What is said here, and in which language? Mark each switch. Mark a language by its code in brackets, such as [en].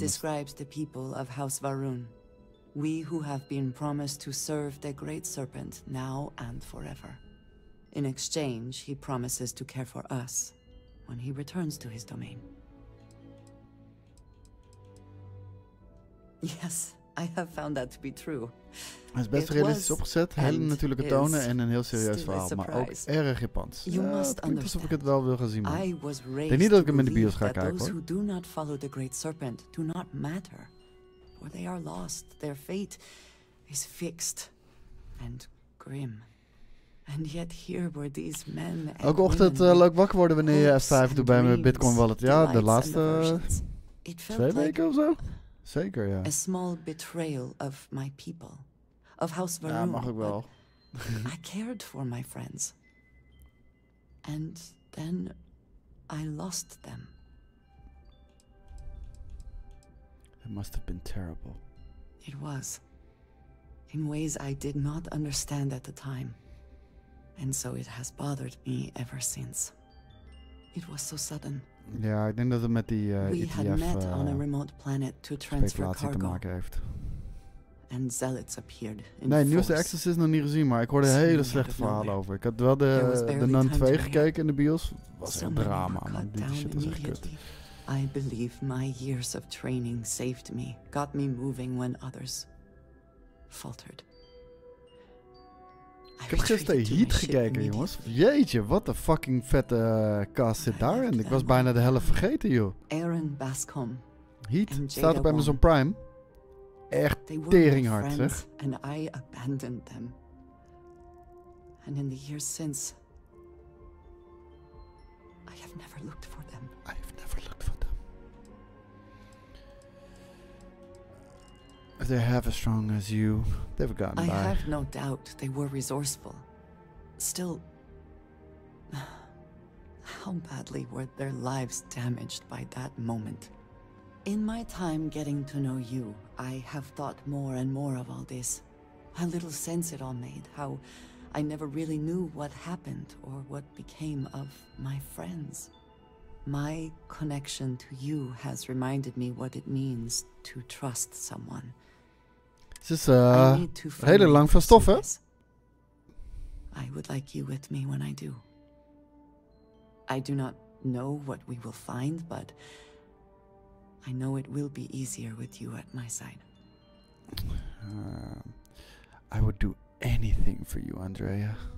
[en] describes the people of House Varun. We who have been promised to serve the Great Serpent now and forever. In exchange, he promises to care for us when he returns to his domain. Yes, I have found that to be true. [nl] Hij is best realistisch opgezet, hele natuurlijke tonen en een heel serieus verhaal, maar ook erg Japans. Ja, het klinkt alsof ik het wel wil gaan zien, man. Ik denk niet dat ik hem in de bios ga kijken, hoor. [en] Those who do not follow the Great Serpent do not matter, for they are lost. Their fate is fixed and grim. And yet here were these men. [nl] Elke ochtend leuk wakker worden wanneer je F5 doet bij mijn Bitcoin wallet. Ja, de laatste 2 weken of zo. Zeker, ja. [en] A small betrayal of my people, of House Varun. [nl] Ja, mag ook wel. [en] I cared for my friends. And then I lost them. It must have been terrible. It was. In ways I did not understand at the time. And so it has bothered me ever since. It was so sudden. [nl] Ja, ik denk dat het met die [en] We [nl] ETF [en] had met on a remote planet to transfer [nl] speculatie te [en] cargo. [nl] maken heeft. [en] And zealots appeared in [nl] Nee, nieuwste [en] force. [nl] Exorcist nog niet gezien, maar ik hoorde hele slechte verhalen over. Ik had wel de Nun 2 gekeken in de bios. Was echt drama, man. Die shit was echt kut. [en] I believe my years of training saved me, got me moving when others faltered. [nl] Ik heb gisteren Heat gekeken, jongens. Jeetje, wat een fucking vette cast zit daarin. Ik was bijna de helft vergeten, joh. [en] Aaron Bascom. [nl] Heat staat op Amazon Prime. Echt teringhard, zeg. [en] And I abandoned them. And in the years since, I have never looked for them. I have never looked for them. If they're half as strong as you, they've gotten by. I have no doubt they were resourceful. Still, how badly were their lives damaged by that moment? In my time getting to know you, I have thought more and more of all this. How little sense it all made, how I never really knew what happened or what became of my friends. My connection to you has reminded me what it means to trust someone. [nl] Het is hele lang van stof, hè? [en] I would like you with me when I do. I do not know what we will find, but I know it will be easier with you at my side. I would do anything for you, Andrea.